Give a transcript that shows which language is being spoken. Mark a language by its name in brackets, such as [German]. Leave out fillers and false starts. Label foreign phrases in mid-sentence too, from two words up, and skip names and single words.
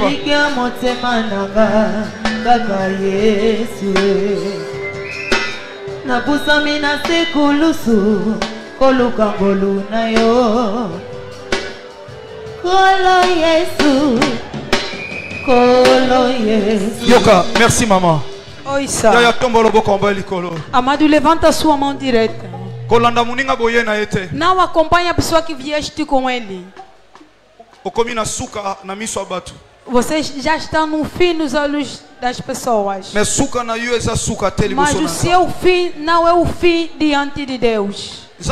[Lingala] Elikia motema nanga. Kaka Yesu. Napusami na sekulusu. Koluka ngolu na yo. Kolo Yesu. [French] Yoka, merci maman. [Lingala] Oisa. [Portuguese] Amado, levanta a sua mão direita. Não acompanha a pessoa que vieste com ele. Você já está no fim nos olhos das pessoas. Mas o seu fim não é o fim diante de Deus.